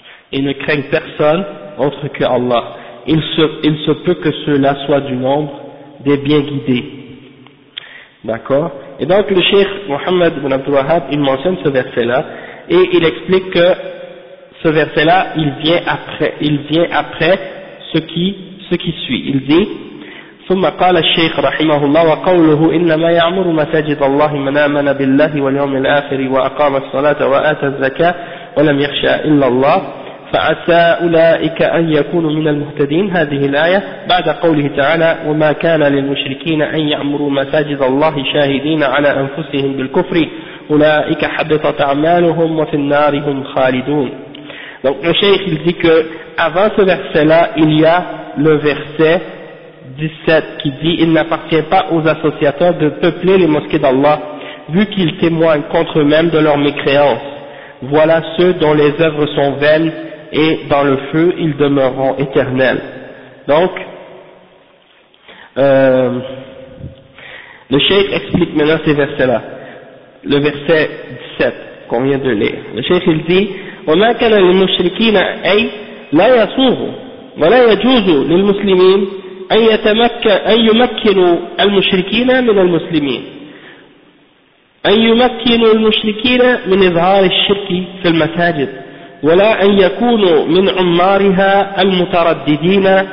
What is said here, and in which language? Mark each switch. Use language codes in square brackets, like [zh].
[fr] Il se peut que cela soit du nombre des bien guidés. D'accord? Et donc le cheikh Mohammed ibn Abdul Wahhab, il mentionne ce verset-là et il explique que ce verset-là, il vient après ce qui suit. Il dit, [ar] ثم قال الشيخ رحمه الله وقوله إنما يعمر مساجد الله من آمن بالله واليوم الآخر وأقام الصلاة وآت الزكاة ولم يخشى إلا الله فعسى أولئك أن يكونوا من المهتدين. هذه الآية بعد قوله تعالى وما كان للمشركين أن يعمروا مساجد الله شاهدين على أنفسهم بالكفر أولئك حبطت أعمالهم وفي النار هم خالدون. [fr] Donc le cheikh il dit que avant ce verset-là, il y a le verset 17 qui dit « Il n'appartient pas aux associateurs de peupler les mosquées d'Allah, vu qu'ils témoignent contre eux-mêmes de leur mécréance. Voilà ceux dont les œuvres sont vaines et dans le feu ils demeureront éternels. » Donc, le cheikh explique maintenant ces versets-là. Le verset 17 qu'on vient de lire. Le cheikh il dit [ar] وما كان للمشركين أي لا يصوغ ولا يجوز للمسلمين أن يمكنوا المشركين من إظهار الشرك في المساجد ولا أن يكونوا من عمارها المترددين